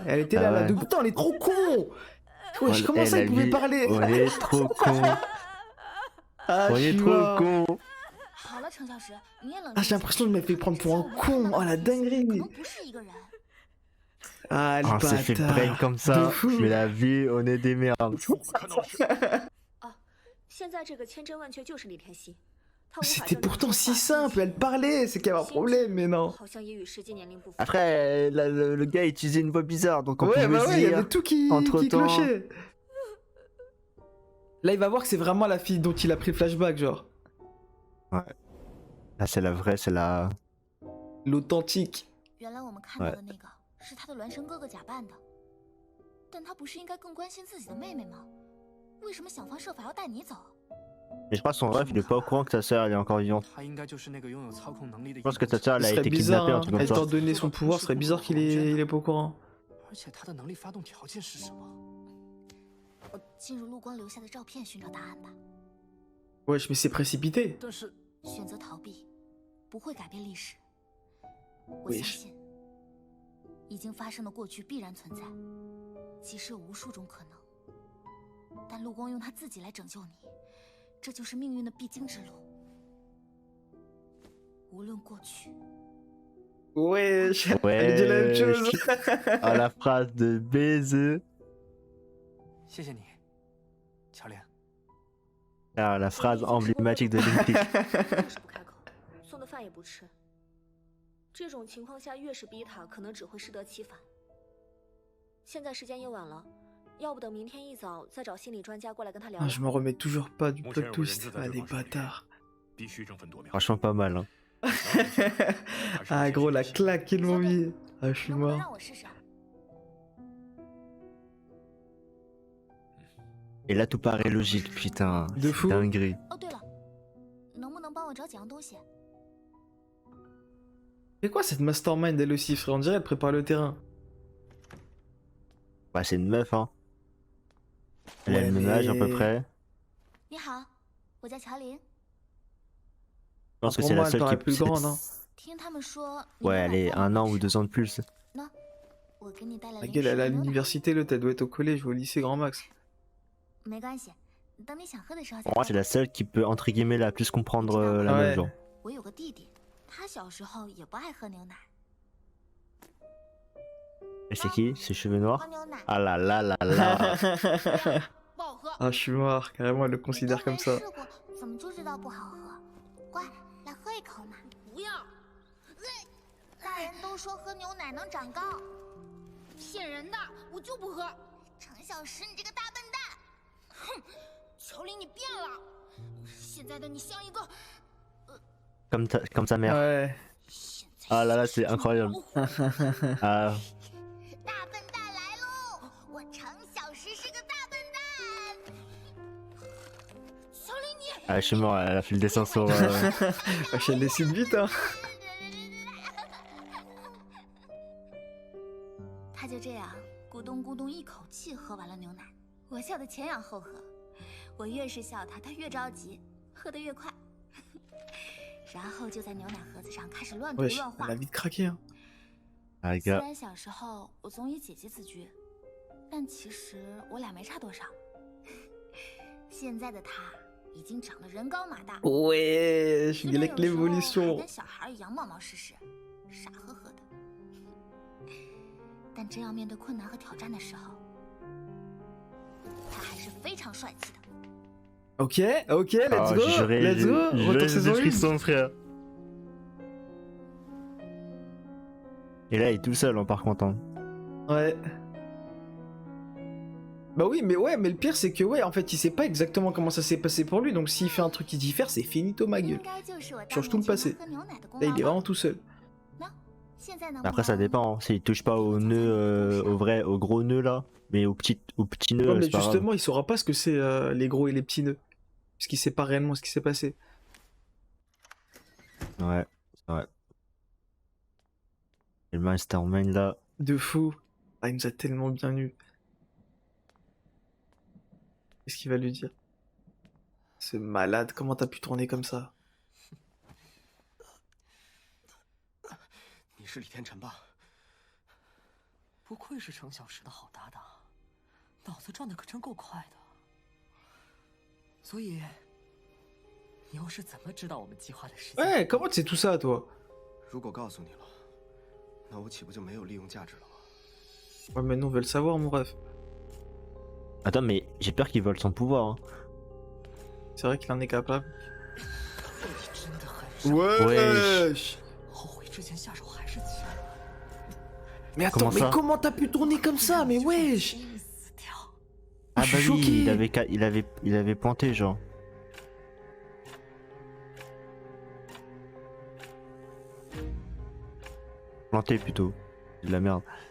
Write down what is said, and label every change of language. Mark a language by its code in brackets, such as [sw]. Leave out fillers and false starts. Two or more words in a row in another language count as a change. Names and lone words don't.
[fr] Elle était là, Ah là. ouais. De... Putain, on est trop con. Wesh, comment ça, il pouvait parler? On est trop con. Ah, On je est suis trop mort. con. [zh] 好了，程小石，你也冷静 [fr] Ah, [zh] 一 [fr] j'ai [zh] 下。 [fr] l'impression de me faire prendre pour un con. Oh la [zh] 可 [fr] dinguerie. [zh] 能不是一个人。 [fr] Ah, le On s'est fait bâtard. brain comme De ça. fou. Mais la vie, on est des merdes. [zh] 我看到的是，现在这个千真万确就是李天熙，他无法 [fr] C'était [zh] 证明 [fr] pourtant [zh] 这 [fr] si [zh] 话 [fr] simple, elle parlait, c'est qu'il y avait un problème, mais non. [zh] 好像也与实际年龄不符。 [fr] Après, le gars utilisait une voix bizarre, donc on Ouais, pouvait bah se ouais, il y dire. avait tout qui entre-temps. clochait. Là, il va voir que c'est vraiment la fille dont il a pris le flashback, genre. Là, c'est la vraie, c'est la. L'authentique. [zh] 原来我们看到的那个是他的孪生哥哥假扮的，但他不是应该更关心自己的妹妹吗？为什么想方设法要带你走？ [fr] Mais je crois que son ref, il est pas au courant que sa sœur, elle est encore vivante. [zh] 他应该就是那个拥有操控能力的。 [fr] Je pense que sa sœur, elle Ce a serait été bizarre, kidnappée, un hein. truc comme Elle ça. t'a donné son pouvoir, ce serait bizarre qu'il est pas au courant. [zh] 而且他的能力发动条件是什么？进入陆光留下的照片寻找答案吧。 [fr] Wesh, mais c'est précipité. [zh] 但是选择逃避，不会改变历史。我 [fr] Wesh [zh] 相信，已经发生的过去必然存在，即使有无数种可能，但陆光用他自己来拯救你，这就是命运的必经之路。无论过去。 [fr] Wesh, elle dit la même chose. Ah, la phrase de baiser. [zh] 谢谢你，乔莲。 [fr] Ah, la phrase emblématique de Link League. [zh] 是不开口，送的饭也不吃。这种情况下，越是逼他，可能只会适得其反。现在时间也晚了，要不等明天一早再找心理专家过来跟他聊 [fr] Ah, [zh] 聊。 [fr] je me remets toujours pas du plot twist. Ah, les bâtards. [zh] 必须争分夺秒。 [fr] Franchement, pas mal. Hein. Ah, gros, la claque qu'ils m'ont mis. Ah, je suis [zh] 能不能 [fr] mort. [zh] 让我试试？ [fr] Et là, tout paraît logique, putain. De fou. Dinguerie. [zh] 哦，对了，能不能帮我找几样东西？ [fr] C'est quoi cette mastermind elle aussi, frère? On dirait elle prépare le terrain. Bah, c'est une meuf, hein. Elle a Ouais, le même âge à peu mais- près. [zh] 你好，我叫乔琳。 [fr] Je pense que Pour c'est moi, la elle seule paraît qui plus grande, hein. [zh] 听他们说，你 [fr] Ouais, [zh] 有 [fr] elle [zh] 晚 [fr] est [zh] 饭 [fr] un [zh] 了 [fr] an ou 2 ans de plus. [zh] 那我给你带来 [fr] La [zh] 零 [fr] gueule, [zh] 食 [fr] elle est [zh] 和 [fr] à [zh] 牛奶。 [fr] l'université, l'autre, elle doit être au collège ou au lycée grand max. [zh] 没关系，等你想喝的时候再 [fr] Pour moi, c'est [zh] 带。 [fr] la seule qui peut, entre guillemets, la plus comprendre la Ouais. meuf, genre. [zh] 我有个弟弟，他小时候也不爱喝牛奶。 [fr] Et c'est qui? C'est cheveux [zh] 喝 [fr] noirs? [zh] 牛奶 [fr] Ah là là là là. [zh] 不好喝。 [fr] Ah, je suis mort, carrément, elle le [zh] 你都 [fr] considère [zh] 没 [fr] comme ça. [zh] 试过，怎么就知道不好喝？乖，来喝一口嘛。不要。大人都说喝牛奶能长高，骗人的，我就不喝。程小石，你这个大笨蛋！哼，乔琳，你变了，现在的你像一个 [fr] Comme sa mère. Ouais. Ah là là, c'est incroyable. Ah, [zh] 大笨蛋来喽！我程小石是个大笨蛋。乔琳，你 [fr] ah, je suis mort, elle a fait le dessin sur. Wesh, elle décide vite, hein. [zh] 他就这样咕咚咕咚一口气喝完了牛奶，我笑得前仰后合。我越是笑他，他越着急，喝得越快。然后就在牛奶盒子上开始乱涂 [fr] Wesh, [zh] 乱画 [fr] elle a。vite craqué, hein. Ah, les [zh] 虽 [fr] gars. [zh] 然小时候我总以姐姐自居，但其实我俩没差多少。现在的他已经长得人高马大， [fr] Wesh, [zh] 虽 [fr] il [zh] 然 [fr] est [zh] 有 [fr] avec [zh] 时候还 [fr] l'évolution. [zh] 跟小孩一样冒冒失失、傻呵呵的。但真要面对困难和挑战的时候，他还是非常帅气的。 [en] Ok, ok, let's [fr] Ah, [en] go, [fr] j'aurais- [en] let's go. [fr] j'aurais Retour des saison 1. frissons, frère. Et là, il est tout seul, hein, par contre. Hein. Ouais. Bah oui, mais ouais, mais le pire c'est que ouais, en fait, il sait pas exactement comment ça s'est passé pour lui, donc s'il fait un truc qui diffère, c'est finito ma [zh] 应 [fr] gueule. [zh] 该就是我当 [fr] Change tout [zh] 年 [fr] le [zh] 请 [fr] passé. [zh] 他喝牛奶的功 [fr] Là, [zh] 劳 [fr] il est [zh] 吧 [fr] vraiment tout seul. [zh] 那现在能 [fr] Après, ça dépend. Hein. S'il touche pas au nœud, au gros nœud là, mais au petit nœud, Ouais, mais c'est pas grave. justement, il saura pas ce que c'est les gros et les petits nœuds. Parce qu'il sait pas réellement ce qui s'est passé. Ouais, c'est vrai. Et le mastermind là. De fou. Ah, il nous a tellement bien eu. Qu'est-ce qu'il va lui dire? Ce malade, comment t'as pu tourner comme ça? [zh] 你是李天辰吧？不愧是程小石的好搭档，脑子转的可真够快的。所以，你又是怎么知道我们计划的时间？ [fr] Ouais, comment tu sais tout ça, toi? [zh] 如果告诉你了，那我岂不就没有利用价值了吗？ [fr] Ouais, mais nous, on veut le savoir, mon ref. Attends, mais j'ai peur qu'il vole son pouvoir. Hein. C'est vrai qu'il en est capable. [zh] 你真的很 [fr] Wesh [zh] 后悔之前下手还是急了。 [fr] Mais attends, Comment mais ça comment t'as pu tourner comme ça? Mais wesh Ah je bah suis oui, choqué. il avait pointé genre. Planté plutôt. C'est de la merde.